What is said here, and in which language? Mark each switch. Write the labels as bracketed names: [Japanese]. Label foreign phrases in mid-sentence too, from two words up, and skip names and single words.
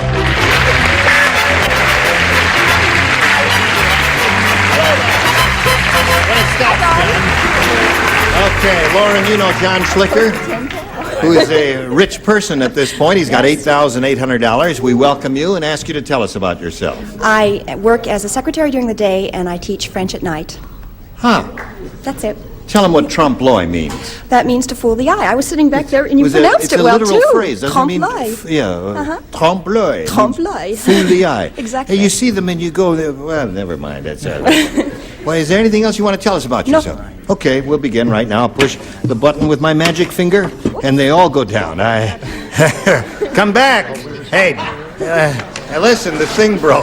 [English] Okay, Lauren, you know John Schlicker, who is a rich person at this point. He's got $8,800. We welcome you and ask you to tell us about yourself. I work as a secretary during the day, and I teach French at night. Huh. That's it. Tell him what trompe-l'oeil means. That means to fool the eye. I was sitting back there, and you pronounced it well, too. It's a literal phrase, doesn't it mean? Trompe-l'oeil. Trompe-l'oeil. Trompe-l'oeil. Fool the eye. Exactly. Hey, you see them and you go, well, never mind. That's Well, is there anything else you want to tell us about yourself? No. Okay, we'll begin right now. I'll push the button with my magic finger, and they all go down. Come back. Hey, listen, the thing broke.